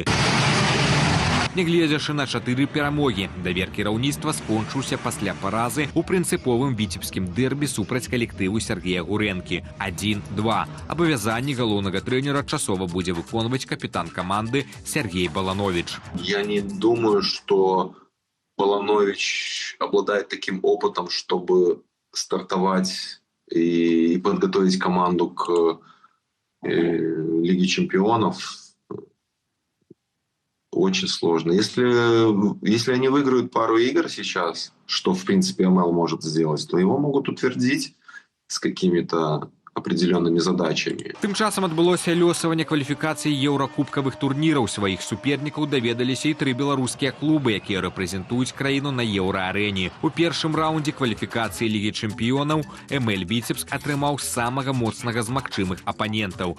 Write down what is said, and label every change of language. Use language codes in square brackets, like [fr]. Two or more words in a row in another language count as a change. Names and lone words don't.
[be] Нягледзячы на 4 перамогі, давер кіраўніцтва скончыўся пасля паразы ў прынцыповым віцебскім дэрбі супраць калектыву Сергея Гурэнкі 1-2. Абавязанні галоўнага трэнера часова будзе выконваць капітан каманды Сергей Баланович. [ru] Я не думаю, что Баланович обладает таким опытом, чтобы стартовать и подготовить команду к Лиги чемпионов очень сложно. Если они выиграют пару игр сейчас, что, в принципе, МЛ может сделать, то его могут утвердить с какими-то определенными задачами. [be] Тым часам адбылося лёсаванне кваліфікацыі еўракубкавых турніраў. Сваіх супернікаў даведаліся і 3 беларускія клубы, якія рэпрэзентуюць краіну на еўраарэне. У першым раўндзе кваліфікацыі Лігі чэмпіёнаў МЛ Віцебск атрымаў самага моцнага з магчымых апанентаў.